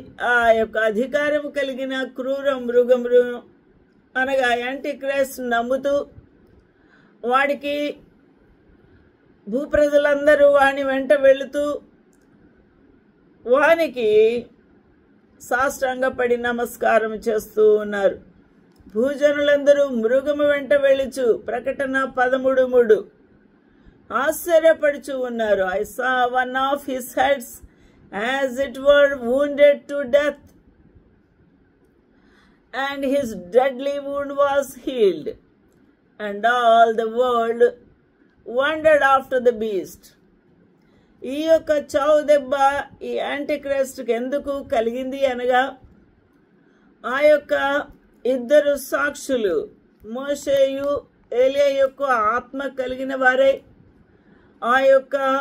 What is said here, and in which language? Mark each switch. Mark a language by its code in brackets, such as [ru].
[te] ఆ యొక్క అధికారం కలిగిన క్రూర మృగములు అనగా యాంటీ క్రైస్ట్ నమ్ముతూ వాడికి భూప్రజలందరూ వాని వెంట వెళుతూ వానికి సాష్టాంగపడి నమస్కారం చేస్తూ ఉన్నారు. భూజనులందరూ మృగము వెంట వెళ్ళుచు ప్రకటన 13:3 ఆశ్చర్యపడుచు ఉన్నారు. [en] I saw one of his heads as it were wounded to death, and his deadly wound was healed, and all the world wondered after the beast. [te] ఈ యొక్క చావు దెబ్బ ఈ యాంటీ క్రైస్ట్కి ఎందుకు కలిగింది అనగా ఆ యొక్క ఇద్దరు సాక్షులు మోషేయు ఏలియా యొక్క ఆత్మ కలిగిన వారే ఆ యొక్క